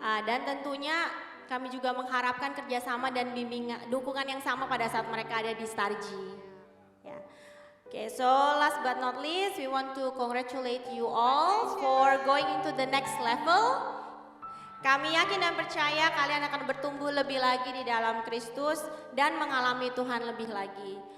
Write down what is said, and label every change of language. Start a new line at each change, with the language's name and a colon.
Indonesian: Dan tentunya kami juga mengharapkan kerjasama dan bimbingan dukungan yang sama pada saat mereka ada di Starji. Ya.
English: Okay, so last but not least, we want to congratulate you all for going into the next level.
Indonesian: Kami yakin dan percaya kalian akan bertumbuh lebih lagi di dalam Kristus dan mengalami Tuhan lebih lagi.